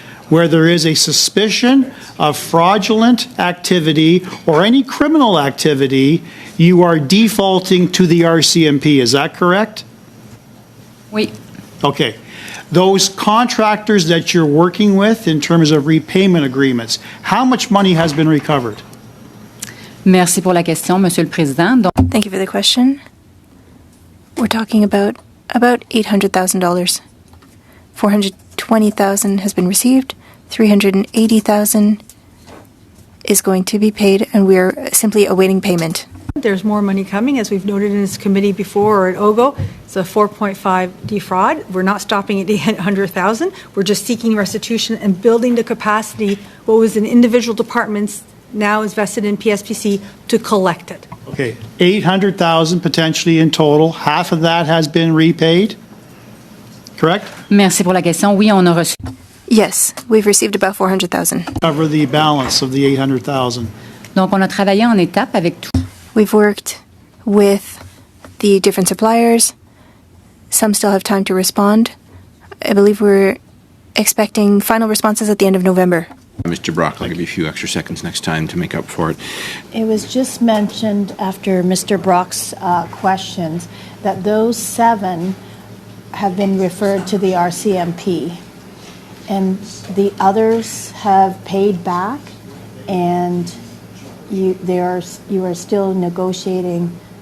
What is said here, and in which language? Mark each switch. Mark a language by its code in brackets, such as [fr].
[en] Where there is a suspicion of fraudulent activity or any criminal activity, you are defaulting to the RCMP. Is that correct? [fr] Oui. [en] Okay. Those contractors that you're working with in terms of repayment agreements, how much money has been recovered? [fr] Merci pour la question, Monsieur le Président. Donc, [en] Thank you for the question. We're talking about $800,000. $420,000 has been received. $380,000 is going to be paid, and we are simply awaiting payment. There's more money coming, as we've noted in this committee before, or at OGO. It's a 4.5 defraud. We're not stopping at 800,000. We're just seeking restitution and building the capacity. What was in individual departments now is vested in PSPC to collect it. Okay, 800,000 potentially in total. Half of that has been repaid, correct? [fr] merci pour la question. Oui, on a reçu. [en] Yes, we've received about $400,000. Cover the balance of the 800,000. [fr] Donc, on a travaillé en étapes avec tout. [en] We've worked with the different suppliers. Some still have time to respond. I believe we're expecting final responses at the end of November. Mr. Brock, I'll give you a few extra seconds next time to make up for it. It was just mentioned after Mr. Brock's questions that those 7 have been referred to the RCMP, and the others have paid back, and you are still negotiating.